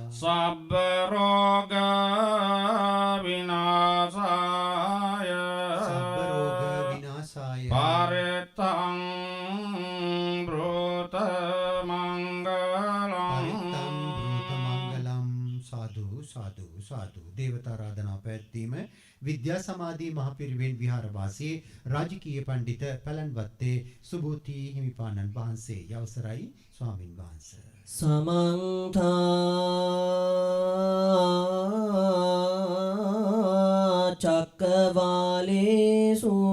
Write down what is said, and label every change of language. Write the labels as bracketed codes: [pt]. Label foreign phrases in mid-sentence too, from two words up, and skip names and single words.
[pi] සබ්බ රෝග විනාශාය සබ්බ රෝග විනාශාය පරිත්තං බ්‍රූත මංගලං පරිත්තං බ්‍රූත මංගලම්. සාදු සාදු සාදු. [si] දේවතාරාධනා පැවැත්වීම විද්‍යා සමාධි මහපිරිවෙන් විහාරවාසී රාජකීය පඬිත පැලන්වත්තේ සුබෝධි හිමිපාණන් වහන්සේ අවසරයි ස්වාමින් වහන්සේ. [pi] සමන්ත චක්කවාලේසු